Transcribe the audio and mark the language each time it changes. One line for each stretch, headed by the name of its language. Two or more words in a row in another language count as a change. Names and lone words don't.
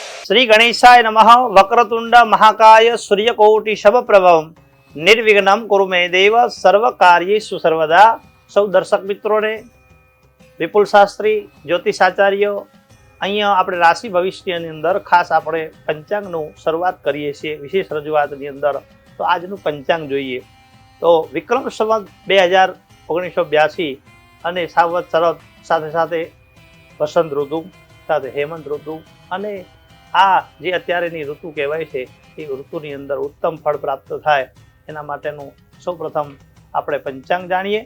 Sanskrit: श्री गणेशाय नमः। वक्रतुंड महाकाय सूर्यकोटि समप्रभम निर्विघ्नं कुरु मे देव सर्व कार्येषु सर्वदा।
Gujarati: સૌ દર્શક મિત્રો ને વિપુલ શાસ્ત્રી જ્યોતિષાચાર્ય અહીંયા આપણે રાશિ ભવિષ્યની અંદર ખાસ આપણે પંચાંગનું શરૂઆત કરીએ છીએ વિશેષ રજૂઆતની અંદર। તો આજનું પંચાંગ જોઈએ તો વિક્રમ સંવત 1982 અને સાવત શરદ સાથે સાથે વસંત ઋતુ સાથે હેમંત ઋતુ અને આ જે અત્યારેની ઋતુ કહેવાય છે એ ઋતુની અંદર ઉત્તમ ફળ પ્રાપ્ત થાય એના માટેનું સૌપ્રથમ આપણે પંચાંગ જાણીએ।